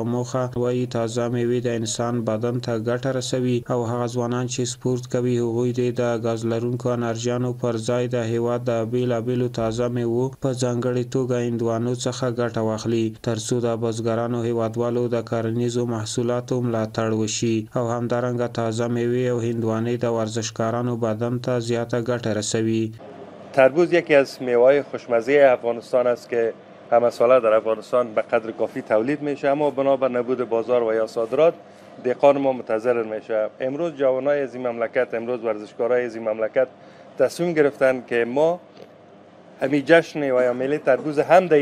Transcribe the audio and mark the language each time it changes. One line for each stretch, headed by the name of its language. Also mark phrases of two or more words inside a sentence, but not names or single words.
Pashto: موخه وایي تازه میوې د انسان بدن ته ګټه رسوي او هغه ځوانان چې سپورت کوي هغوی د ګاز لرونکو انرژیانو پر ځای د هیواد د بیلابیلو تازه میوو په ځانګړې توګه هندوانو څخه ګټه واخلي، ترڅو د بزګرانو هیوادوالو د کرنیزو محصولاتو ملاتړ وشي او همدارنګه تازه میوې هندوانه د ورزشکارانو بدن ته زیاته ګټه رسوي.
Persian: تربوز یکی از میوه‌های خوشمزه افغانستان است که همه ساله در افغانستان به قدر کافی تولید میشه، اما بنابر نبود بازار و یا صادرات دهقان ما متضرر میشه. امروز جوانای از این مملکت، امروز ورزشکارای از این مملکت تصمیم گرفتن که ما همین جشن و یا میله تربوز هم در این